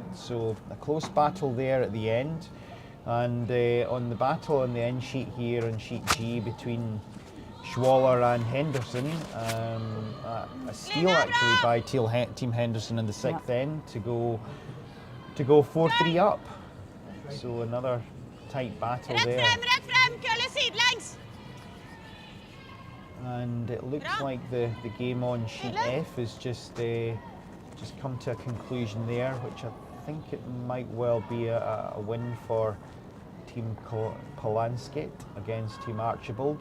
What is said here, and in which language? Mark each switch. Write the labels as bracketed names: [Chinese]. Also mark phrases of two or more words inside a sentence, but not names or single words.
[English] So a close battle there at the end, and on the battle on the end sheet here on sheet G between Schwaller and Henderson, a steal actually by Team Henderson in the 6th end to go 4-3 up. So another tight battle there. [Norwegian] Rett frem, kølle sidelengs! [English] And it looks like the game on sheet F is just come to a conclusion there, which I think it might well be a win for Team Polansket against Team Archibald.